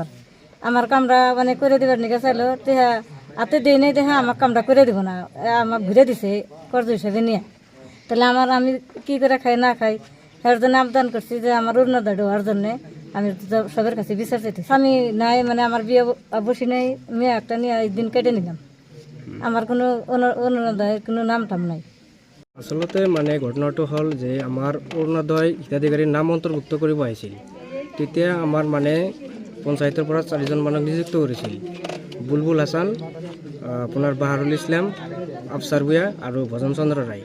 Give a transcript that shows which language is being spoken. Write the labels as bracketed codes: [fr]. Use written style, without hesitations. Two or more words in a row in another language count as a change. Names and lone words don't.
[bn] আমার কামরা মানে করে দিবার নিকে চাইলো, টেহা হাতে দিয়ে নেই, দেখা আমার কামরা করে দিব না, আমার ঘুরে দিছে কর্জ হিসেবে নিয়ে। তাহলে আমি কি করে খাই না খাই, এর জন্য আবেদন করছি যে আমার অরুণোদয় দেওয়ার জন্য আমি সবার কাছে বিচার চাইছি। স্বামী নাই, মানে আমার বিয়ে বসি নাই, মেয়ে একটা নিয়ে একদিন কেটে নিলাম। আমার কোনো অরুণোদয়ের কোনো নাম টাম নাই। [as] আসলতে মানে ঘটনাটো হ'ল যে আমাৰ অৰুণোদয় হিতাধিকাৰীৰ নাম অন্তৰ্ভুক্ত কৰিব আহিছিল। তেতিয়া আমাৰ মানে পঞ্চায়তৰ পৰা 4জন মানুহ নিযুক্ত কৰিছিল। বুলবুল হাছান, আপোনাৰ বাহাৰুল ইছলাম, আফছাৰ ভূঞা আৰু ভজন চন্দ্ৰ ৰায়।